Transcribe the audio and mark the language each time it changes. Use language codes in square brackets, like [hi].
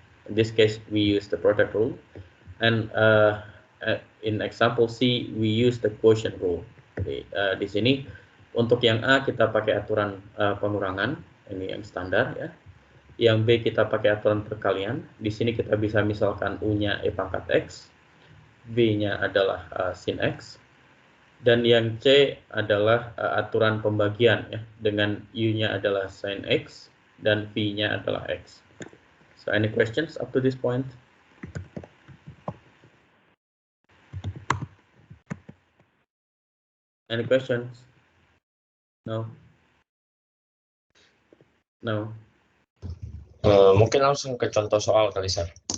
[en] In this case, we use the product rule, and in example C, we use the quotient rule. [id] Jadi di sini untuk yang A kita pakai aturan pengurangan, ini yang standar ya. Yang B kita pakai aturan perkalian. Di sini kita bisa misalkan U-nya e pangkat x, V-nya adalah sin x, dan yang C adalah aturan pembagian ya, dengan U-nya adalah sin x dan V-nya adalah x. [en] So any questions up to this point? Any questions? No? No? [id] Mungkin langsung ke contoh soal kali, sir.